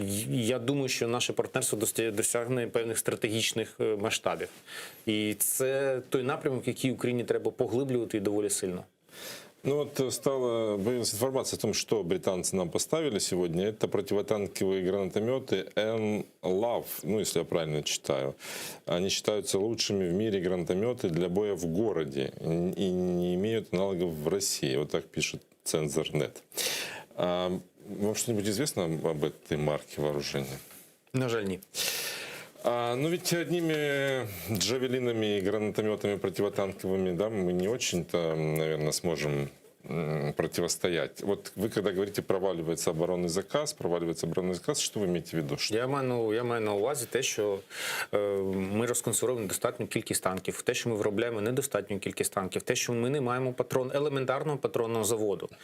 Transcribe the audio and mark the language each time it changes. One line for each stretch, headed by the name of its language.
Ukrainian: Я думаю, що наше партнерство досягне певних стратегічних масштабів. І це той напрямок, який Україні треба поглиблювати і доволі сильно.
Russian: Ну вот появилась информация о том, что британцы нам поставили сегодня. Это противотанковые гранатометы НЛАВ, ну если я правильно читаю. Они считаются лучшими в мире гранатометы для боя в городе и не имеют аналогов в России. Вот так пишет Цензор.нет. Вам что-нибудь известно об этой марке вооружения?
Ukrainian: На жаль, ні.
Russian: Ну ведь одними джавелинами и гранатометами противотанковыми, да, мы не очень-то, наверное, сможем противостоять. Вот вы, когда говорите проваливается оборонный заказ, что вы имеете в виду?
Ukrainian: Я маю на увазі те, що ми розконсервуємо недостатню кількість танків, те, що ми виробляємо недостатню кількість танків, те, що ми не маємо елементарного патронного заводу.